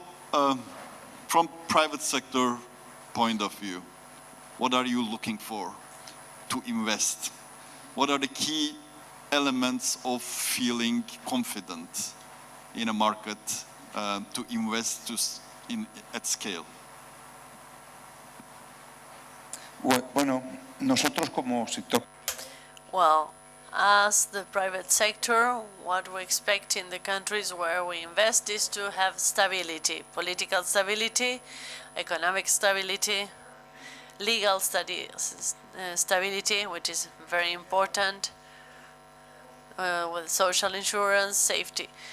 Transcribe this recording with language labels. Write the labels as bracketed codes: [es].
[en] From private sector point of view, what are you looking for to invest? What are the key elements of feeling confident in a market to invest at scale? [es] Bueno, nosotros como sector. [en] Well, as the private sector, what we expect in the countries where we invest is to have stability, political stability, economic stability, legal stability, which is very important, with social insurance, safety.